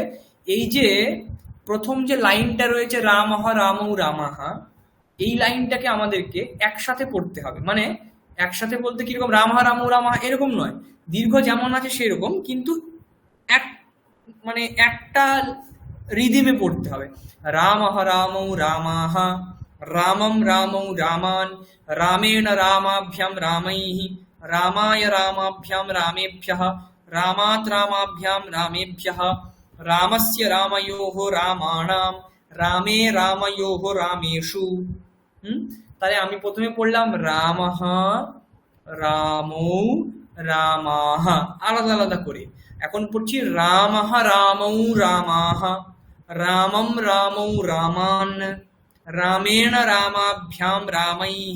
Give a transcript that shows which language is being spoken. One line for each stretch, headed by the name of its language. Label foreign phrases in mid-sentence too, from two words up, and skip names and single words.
Bangla: এই যে প্রথম যে লাইনটা রয়েছে
Sanskrit: রামঃ রামৌ রামাঃ,
Bangla: এই লাইনটাকে আমাদেরকে একসাথে পড়তে হবে। মানে একসাথে বলতে কিরকম?
Sanskrit: রামঃ রামৌ রামাঃ
Bangla: এরকম নয়, দীর্ঘ যেমন আছে সেরকম, কিন্তু এক মানে একটা রিদিমে পড়তে হবে।
Sanskrit: রামঃ রামৌ রামাঃ রামম রামৌ রামান রামেণ রামাভ্যাম রামৈঃ রামায় রামাভ্যাম রামেভ্যঃ রামাৎ রামাভ্যাম রামেভ্যঃ রামস্য রাময়োঃ রামাণাম রামে রাময়োঃ রামেষু।
Bangla: তাহলে আমি প্রথমে পড়লাম
Sanskrit: রামঃ রামৌ রামাঃ
Bangla: আলাদা আলাদা করে, এখন পড়ছি
Sanskrit: রামঃ রামৌ রামাঃ রামম রামৌ রামান রামেণ রামাভ্যাম রামৈঃ।